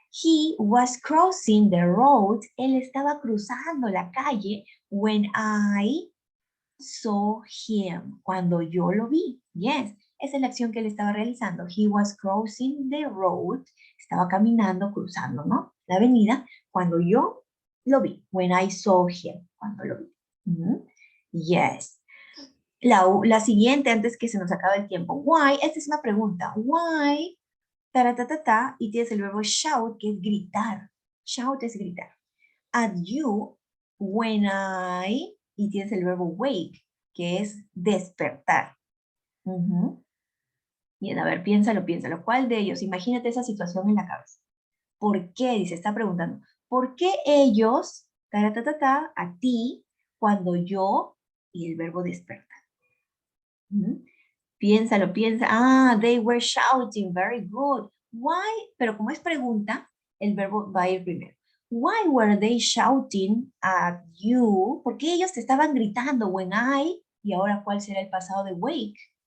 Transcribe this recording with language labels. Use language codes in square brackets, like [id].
[en] He was crossing the road. [es] Él estaba cruzando la calle [en] when I saw him. [es] Cuando yo lo vi. Yes. Esa es la acción que él estaba realizando. [en] He was crossing the road. [es] Estaba caminando, cruzando, ¿no? La avenida. Cuando yo lo vi. [en] When I saw him. [es] Cuando lo vi. Yes. La siguiente, antes que se nos acabe el tiempo. Why, esta es una pregunta. Why, ta, y tienes el verbo shout, que es gritar. Shout es gritar. At you, when y tienes el verbo wake, que es despertar. Bien, a ver, piénsalo. ¿Cuál de ellos? Imagínate esa situación en la cabeza. ¿Por qué? Dice, está preguntando. ¿Por qué ellos, a ti, cuando yo, y el verbo despertar? Piénsalo. [en] Ah, they were shouting, very good. Why? [es] Pero como es pregunta, el verbo va a ir primero. [en] Why were they shouting at you? [es] ¿Por qué ellos te estaban gritando when y ahora cuál será el pasado de wake?